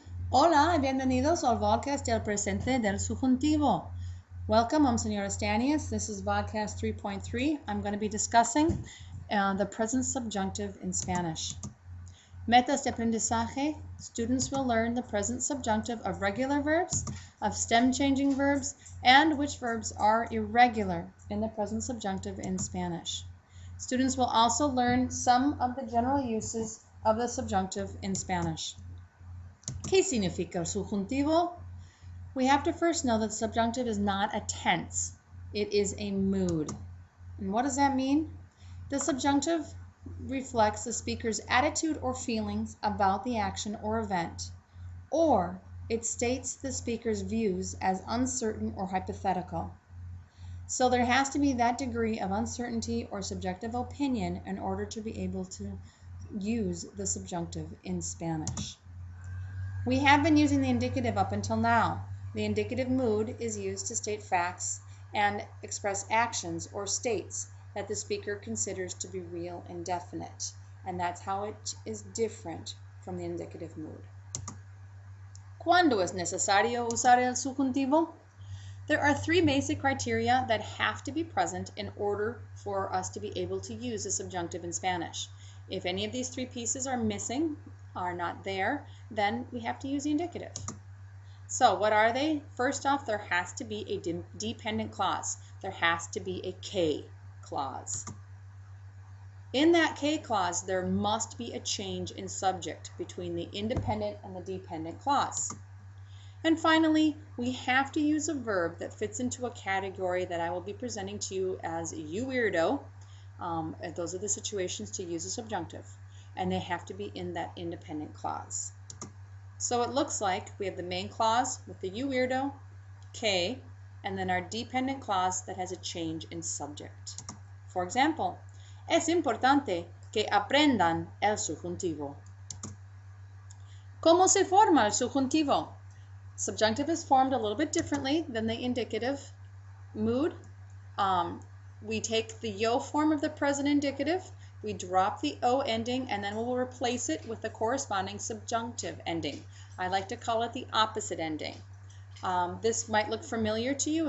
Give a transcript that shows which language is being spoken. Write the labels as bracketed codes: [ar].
[es] Hola y bienvenidos al podcast del presente del subjuntivo. [en] Welcome, I'm Senora Stanius. This is podcast 3.3. I'm going to be discussing the present subjunctive in Spanish. [es] Metas de aprendizaje. [en] Students will learn the present subjunctive of regular verbs, of stem-changing verbs, and which verbs are irregular in the present subjunctive in Spanish. Students will also learn some of the general uses of the subjunctive in Spanish. [es] ¿Qué significa el subjuntivo? [en] We have to first know that the subjunctive is not a tense. It is a mood. And what does that mean? The subjunctive reflects the speaker's attitude or feelings about the action or event, or it states the speaker's views as uncertain or hypothetical. So there has to be that degree of uncertainty or subjective opinion in order to be able to use the subjunctive in Spanish. We have been using the indicative up until now. The indicative mood is used to state facts and express actions or states that the speaker considers to be real and definite. And that's how it is different from the indicative mood. [es] ¿Cuándo es necesario usar el subjuntivo? [en] There are three basic criteria that have to be present in order for us to be able to use the subjunctive in Spanish. If any of these three pieces are missing, are not there, then we have to use the indicative. So what are they? First off, there has to be a dependent clause. There has to be a K clause. In that K clause, there must be a change in subject between the independent and the dependent clause. And finally, we have to use a verb that fits into a category that I will be presenting to you as you weirdo. Those are the situations to use a subjunctive. And they have to be in that independent clause. So it looks like we have the main clause with the you weirdo, K, and then our dependent clause that has a change in subject. For example, [es] es importante que aprendan el subjuntivo. ¿Cómo se forma el subjuntivo? [en] Subjunctive is formed a little bit differently than the indicative mood. We take the yo form of the present indicative, we drop the O ending, and then we'll replace it with the corresponding subjunctive ending. I like to call it the opposite ending. This might look familiar to you.